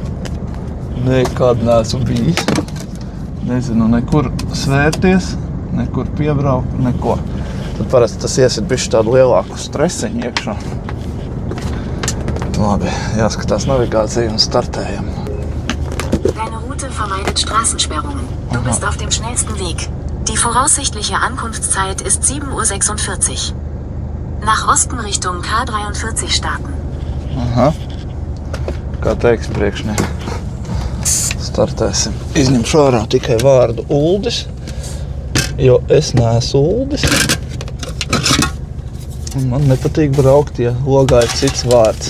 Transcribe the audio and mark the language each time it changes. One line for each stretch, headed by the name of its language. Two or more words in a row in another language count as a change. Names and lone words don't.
Latvian: Nekad neesmu bijis. Nezinu nekur svērties, nekur piebraukt, neko. Tad parasti tas iesit bišķi tādu lielāku stresiņu iekšā. Labi, jāskatās navigācija un startējam.
German: Deine Route vermeidet Straßensperrungen. Du bist auf dem schnellsten Weg. Die voraussichtliche Ankunftszeit ist 7:46 Uhr. Nach Osten Richtung K43 starten.
Latvian: Aha. Kā teiks priekšniek. Startēsim. Izņemšu ārā tikai vārdu Uldis, jo es neesmu Uldis. Un man nepatīk braukt, ja logā ir cits vārds.